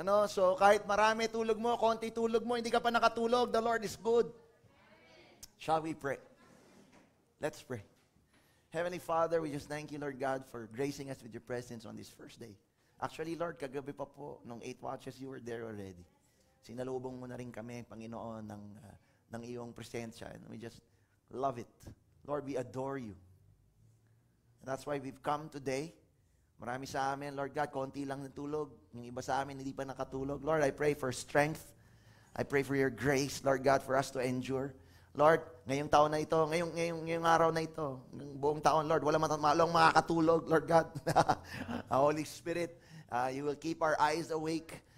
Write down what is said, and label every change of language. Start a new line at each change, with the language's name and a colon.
Filipino: So kahit marami tulog mo, konti tulog mo, hindi ka pa nakatulog,
English: the Lord is good. Shall we pray? Let's pray. Heavenly Father, we just thank you, Lord God, for gracing us with your presence on this first day. Actually, Lord,
Filipino: kagabi pa po, nung
English: 8 watches, you were there already.
Filipino: Sinalubong mo na rin kami, Panginoon, ng iyong presensya.
English: And we just love it. Lord, we adore you. And that's why we've come today.
Filipino: Marami sa amin, Lord God, konti lang natulog. Yung iba sa amin, hindi pa nakatulog.
English: Lord, I pray for strength. I pray for your grace, Lord God, for us to endure.
Filipino: Lord, ngayong taon na ito, ngayong araw na ito, ngayong buong taon, Lord, walang makakatulog, Lord God.
English: Holy Spirit, you will keep our eyes awake.